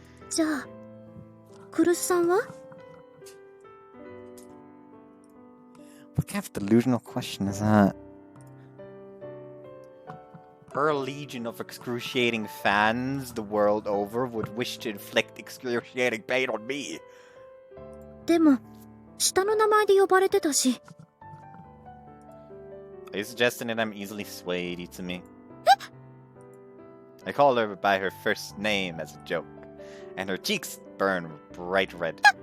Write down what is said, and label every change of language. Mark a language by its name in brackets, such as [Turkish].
[Japanese] じゃあ、クルスさんは? [English] What kind of delusional question is that? Her legion of excruciating fans the world over would wish to inflict excruciating pain on me. [Japanese] でも、下の名前で呼ばれてたし。 [English] Are you suggesting that I'm easily swayed, Itsumi? I call her by her first name as a joke, and her cheeks burn bright red.